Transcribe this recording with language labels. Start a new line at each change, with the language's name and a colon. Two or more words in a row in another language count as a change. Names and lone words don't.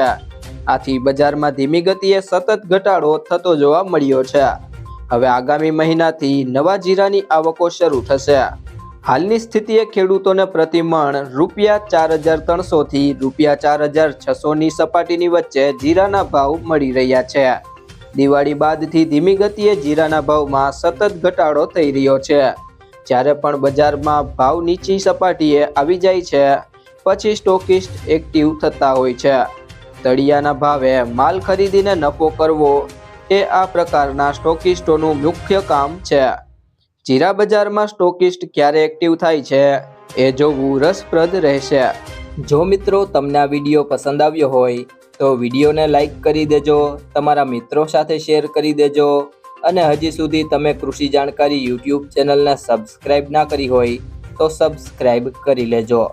Gujarati: આથી બજારમાં ધીમી ગતિએ સતત ઘટાડો થતો જોવા મળ્યો છે। હવે આગામી મહીનાથી નવા જીરાની આવકો શરૂ થશે। હાલની સ્થિતિએ ખેડૂતોને પ્રતિમણ ₹4,300 થી ₹4,600 ની સપાટીની વચ્ચે જીરાના ભાવ મળી રહ્યા છે। दिवाળી બાદથી ધીમી ગતિએ જીરાના ભાવમાં સતત ઘટાડો થઈ રહ્યો છે। જ્યારે પણ બજારમાં ભાવ નીચી સપાટીએ આવી જાય છે પછી સ્ટોકિસ્ટ એક્ટિવ થતા હોય છે। તળિયાના ભાવે માલ ખરીદીને નફો કરવો એ આ પ્રકારના સ્ટોકિસ્ટોનું મુખ્ય કામ છે। જીરા બજારમાં સ્ટોકિસ્ટ ક્યારે એક્ટિવ થાય છે એ જોવું રસપ્રદ રહેશે। જો મિત્રો તમને આ વિડીયો પસંદ આવ્યો હોય તો વિડિયો ને લાઇક કરી દેજો, તમારા મિત્રો સાથે શેર કરી દેજો અને હજી સુધી તમે કૃષિ જાનકારી
English: YouTube channel
Gujarati: ને સબ્સક્રાઇબ ના કરી હોય તો સબ્સક્રાઇબ કરી લેજો।